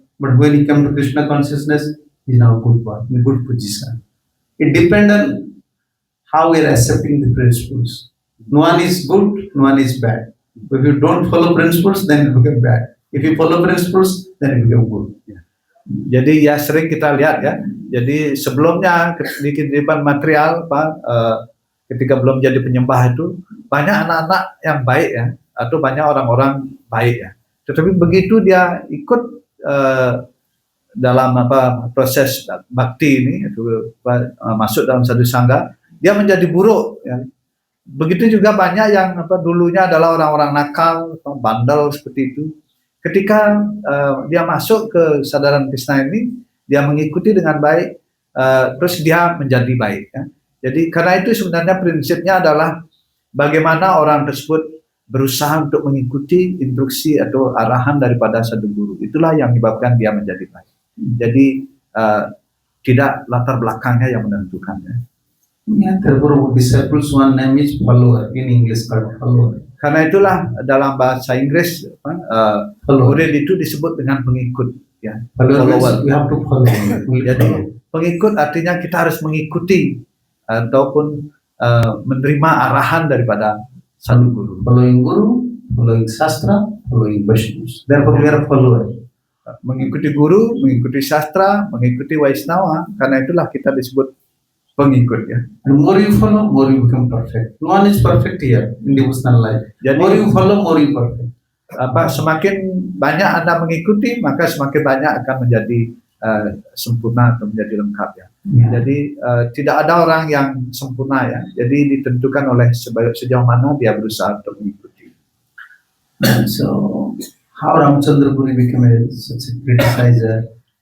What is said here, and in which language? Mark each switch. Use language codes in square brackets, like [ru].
[en] But when he came to Krishna consciousness, he's now a good boy, in a good position. It depends on how we are accepting the principles. No one is good, no one is bad. If you don't follow principles, then it becomes bad. If you follow principles, then it becomes good. [id] Jadi ya sering kita lihat ya. Jadi sebelumnya di kehidupan material, Pak, ketika belum jadi penyembah itu banyak anak-anak yang baik ya, atau banyak orang-orang baik ya. Tetapi begitu dia ikut dalam proses bakti ini, itu masuk dalam satu sangga, dia menjadi buruk. Ya. Begitu juga banyak yang dulunya adalah orang-orang nakal, bandel seperti itu. Ketika dia masuk ke sadaran Krishna ini, dia mengikuti dengan baik, terus dia menjadi baik. Ya. Jadi karena itu sebenarnya prinsipnya adalah bagaimana orang tersebut berusaha untuk mengikuti instruksi atau arahan daripada satu guru. Itulah yang menyebabkan dia menjadi baik. Jadi tidak latar belakangnya yang menentukan. Ya. [en] Yeah, therefore, disciples one name is follower in English called follower. [id] Karena itulah dalam bahasa Inggris murid itu disebut dengan pengikut. Ya. [en] Follower. We have to follow. Jadi pengikut artinya kita harus mengikuti ataupun menerima arahan daripada satu guru. Following guru, following sastra, following Vaishnavas. Therefore, we are follower. [id] Mengikuti guru, mengikuti sastra, mengikuti Vaishnava. Karena itulah kita disebut pengikut ya. [en] And more you follow, more you become perfect. No one is perfect here in devotional life. [id] Jadi, [en] more you follow, more you perfect. [id] Semakin banyak Anda mengikuti, maka semakin banyak akan menjadi sempurna atau menjadi lengkap ya. Yeah. Jadi tidak ada orang yang sempurna ya. Jadi ditentukan oleh sejauh mana dia berusaha untuk mengikuti. [en] So how Ramchandra Puri became such a criticizer?